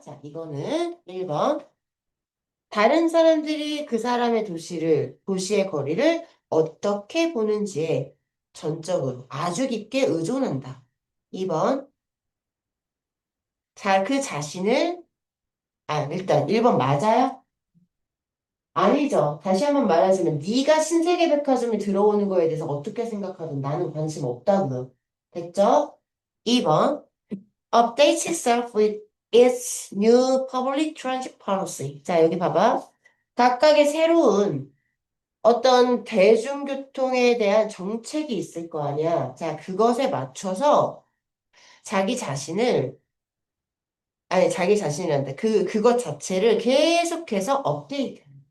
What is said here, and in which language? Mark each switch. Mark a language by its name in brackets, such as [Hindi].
[Korean] 자, 이거는 1번. 다른 사람들이 그 사람의 도시의 거리를 어떻게 보는지에 전적으로 아주 깊게 의존한다. 2번. 자, 그 자신을, 일단 1번 맞아요? 아니죠. 다시 한번 말하자면 네가 신세계백화점에 들어오는 거에 대해서 어떻게 생각하든 나는 관심 없다고요. 됐죠? 2번. [English] Updates itself with its new public transit policy. [Korean] 자, 여기 봐봐. 각각의 새로운 어떤 대중교통에 대한 정책이 있을 거 아니야. 자, 그것에 맞춰서 자기 자신을, 자기 자신이란다. 그것 자체를 계속해서 업데이트.